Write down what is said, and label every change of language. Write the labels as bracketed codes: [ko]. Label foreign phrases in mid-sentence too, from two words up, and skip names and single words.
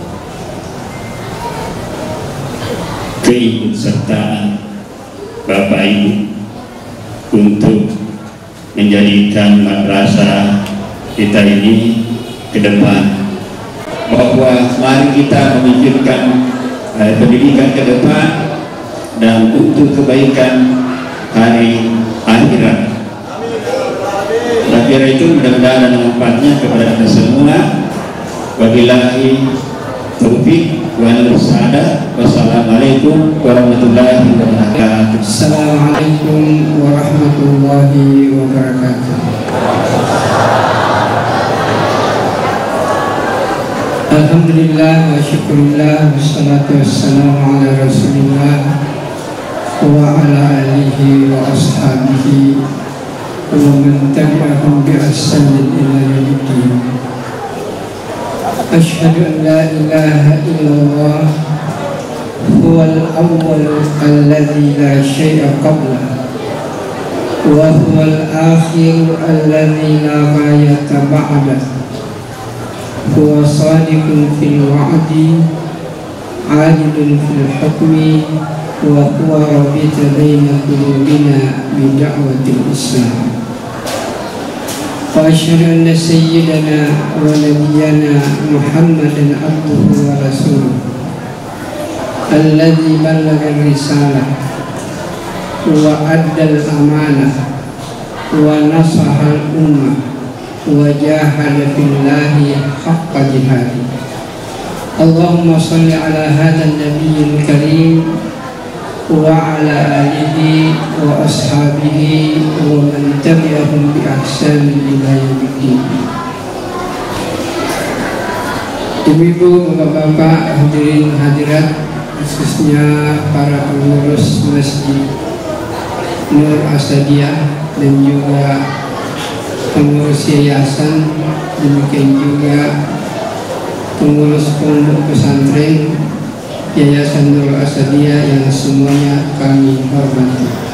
[id] keikutsertaan Bapak Ibu untuk menjadikan madrasah kita ini ke depan, bahwa mari kita memikirkan pendidikan ke depan dan untuk kebaikan hari akhirat. Akhirnya itu mudah-mudahan ada manfaatnya kepada kita semua. [ar] وبالله التوفيق والهداية. والسلام عليكم ورحمة الله وبركاته. السلام عليكم ورحمة الله وبركاته. الحمد لله والشكر لله، والصلاة والسلام على رسول الله وعلى آله وأصحابه ومن تبعهم بإحسان إلى يوم الدين. أشهد أن لا إله إلا الله هو الأول الذي لا شيء قبله وهو الآخر الذي لا غاية بعده. هو صادق في الوعد، عادل في الحكم، وهو رابط بين قلوبنا بدعوة الإسلام. وأشهد أن سيدنا ونبينا محمدا عبده ورسوله الذي بلغ الرسالة وأدى الأمانة ونصح الأمة وجاهد في الله حق جهاده. اللهم صل على هذا النبي الكريم وعلى آله وأصحابه ومن تبعهم بإحسان إلى يوم الدين. [id] Ibu-ibu, bapak-bapak, hadirin hadirat, khususnya para pengurus Masjid Nur Asadiyah dan juga pengurus yayasan, demikian juga pengurus pondok pesantren Yayasan Nurul Asadiyyah yang semuanya kami hormati.